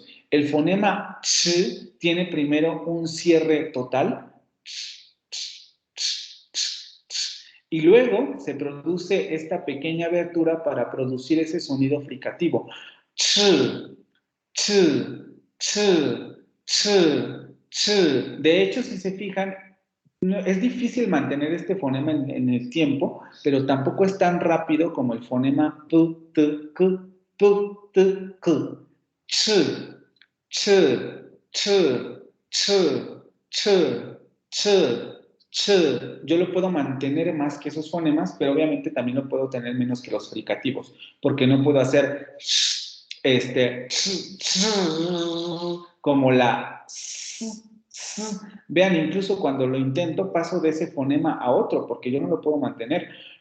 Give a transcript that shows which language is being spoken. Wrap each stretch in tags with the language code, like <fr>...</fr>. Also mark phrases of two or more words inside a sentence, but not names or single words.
<es>El fonema ch tiene primero un cierre total, y luego se produce esta pequeña abertura para producir ese sonido fricativo. Ch, ch, ch, ch, ch. De hecho, si se fijan, es difícil mantener este fonema en el tiempo, pero tampoco es tan rápido como el fonema p, t, k, p, t, k. Ch, ch, ch, ch, ch, ch, ch. Yo lo puedo mantener más que esos fonemas, pero obviamente también lo puedo tener menos que los fricativos, porque no puedo hacer como la vean, incluso cuando lo intento paso de ese fonema a otro porque yo no lo puedo mantener.</es>